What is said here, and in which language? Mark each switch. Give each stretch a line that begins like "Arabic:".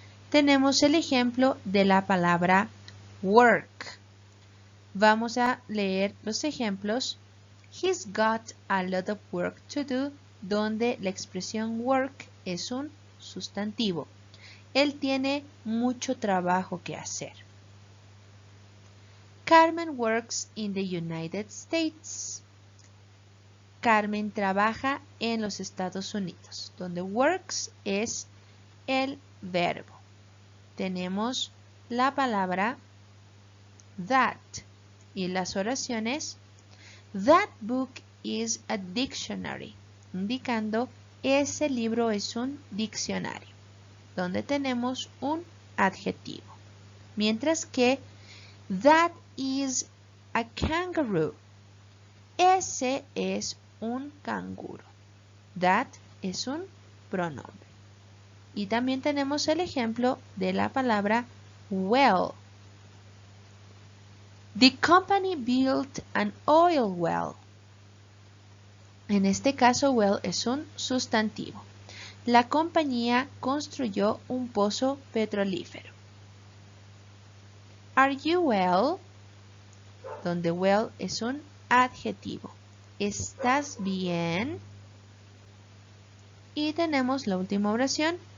Spanish: Tenemos el ejemplo de la palabra work. Vamos a leer los ejemplos.
English: He's got a lot of work to do,
Spanish: donde la expresión work es un sustantivo. Él tiene mucho trabajo que hacer.
English: Carmen works in the United States.
Spanish: Carmen trabaja en los Estados Unidos, donde works es el verbo. Tenemos la palabra that y las oraciones.
English: That book is a dictionary,
Spanish: indicando ese libro es un diccionario, donde tenemos un adjetivo. Mientras que
English: that is a kangaroo.
Spanish: Ese es un canguro. That es un pronombre. Y también tenemos el ejemplo de la palabra well.
English: The company built an oil well.
Spanish: En este caso, well es un sustantivo. La compañía construyó un pozo petrolífero.
English: Are you well?
Spanish: Donde well es un adjetivo. ¿Estás bien? Y tenemos la última oración.